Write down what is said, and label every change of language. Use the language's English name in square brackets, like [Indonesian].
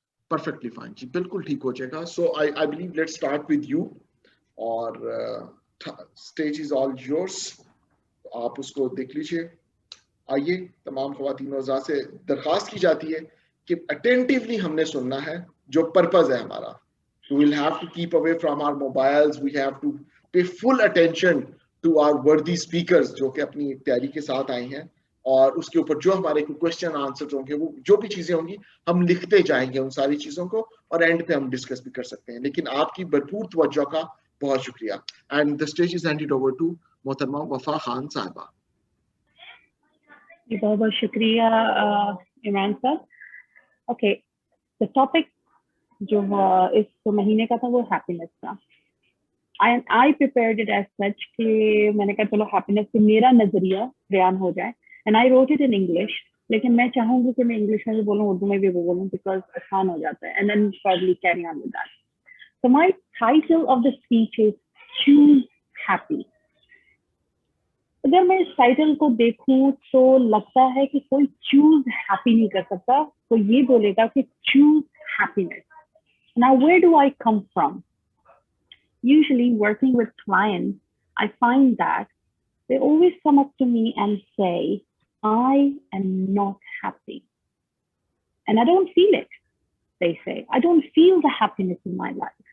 [English] perfectly fine [Urdu] جی, بالکل ٹھیک ہو جائے گا. [English] So I believe let's start with you, اور stage is all yours. [Urdu] آپ اس کو دیکھ لیجیے. آئیے, تمام خواتین و حضرات سے درخواست کی جاتی ہے کہ اٹینٹیولی ہم نے سننا ہے. جو پرپز ہے ہمارا, [English] we will have to keep away from our mobiles, we have to pay full attention to our worthy speakers [Urdu] جو کہ اپنی تیاری کے ساتھ آئے ہیں. اور اس کے اوپر جو ہمارے کوشچن آنسر ہوں گے, وہ جو بھی چیزیں ہوں گی ہم لکھتے جائیں گے ان ساری چیزوں کو, اور اینڈ پہ ہم ڈسکس بھی کر سکتے ہیں. لیکن آپ کی بھرپور توجہ کا بہت شکریہ. [English] And the stage is handed over to محترمہ وفا خان صاحبہ. [Urdu] بہت بہت شکریہ عمران صاحب. اوکے, [English] the topic [Urdu] جو اس مہینے کا تھا وہ ہیپینس تھا. [English] I prepared it as such [Urdu] کہ میں نے کہا چلو ہیپینس سے میرا نظریہ بیان ہو جائے, [English] and I wrote it in English. [Urdu] لیکن میں چاہوں گی کہ میں انگلش میں بھی بولوں, اردو میں بھی بولوں, [English] because [Urdu] آسان ہو جاتا ہے, [English] and then probably carry on with that. So my title of the speech is Choose Happy. اگر میں اس title کو دیکھوں تو لگتا ہے کہ کوئی چوز ہیپی نہیں کر سکتا, تو یہ بولے گا کہ choose happiness. Now where do I come from? Usually working with clients, I find that they always come up to me and say, I am not happy. And I don't feel it, they say. I don't feel the happiness in my life.